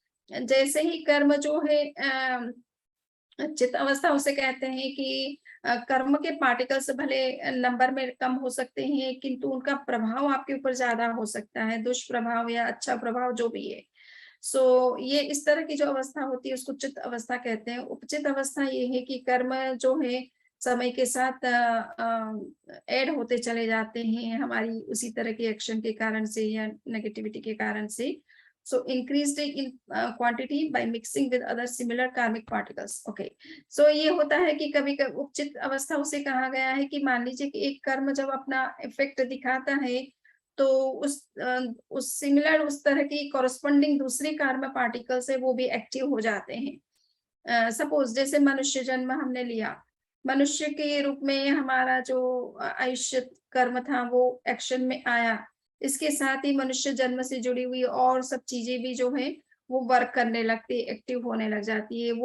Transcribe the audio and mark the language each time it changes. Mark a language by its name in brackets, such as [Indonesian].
[Hindi] जैसे ही कर्म जो है चित्त अवस्था उसे कहते हैं कि कर्म के पार्टिकल्स भले नंबर में कम हो सकते हैं, किंतु उनका प्रभाव आपके ऊपर ज्यादा हो सकता है, दुष्प्रभाव या अच्छा प्रभाव जो भी है। ये इस तरह की जो अवस्था होती है उसको चित्त अवस्था कहते हैं। उपचित अवस्था ये है कि कर्म जो है समय के साथ ऐड होते चले जाते हैं हमारी उसी तरह के एक्शन के कारण से या नेगेटिविटी के कारण से। [English] So increased in quantity by mixing with other similar karmic particles. Okay. [Hindi] So ये होता है कि कभी कभी उपचित अवस्था उसे कहा गया है कि मान लीजिए कि एक कर्म जब अपना इफेक्ट दिखाता है तो उस सिमिलर उस तरह की कॉरस्पॉन्डिंग दूसरे कर्म पार्टिकल्स है वो भी एक्टिव हो जाते हैं। सपोज जैसे मनुष्य जन्म हमने लिया, मनुष्य के रूप में हमारा जो आयुष्य कर्म था वो एक्शन में आया, इसके साथ ही मनुष्य जन्म से जुड़ी हुई और सब चीजें भी जो है वो वर्क करने लगती है, एक्टिव होने लग जाती है।